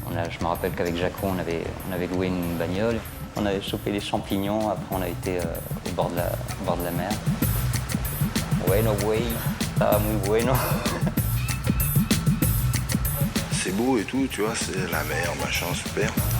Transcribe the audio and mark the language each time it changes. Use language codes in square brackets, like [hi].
[fr] Je me rappelle qu'avec Jaco, on avait loué une bagnole. On avait chopé des champignons, après on a été au bord de la mer. [es] Bueno, güey, estaba muy bueno. [fr] C'est beau et tout, tu vois, c'est la mer, machin, super.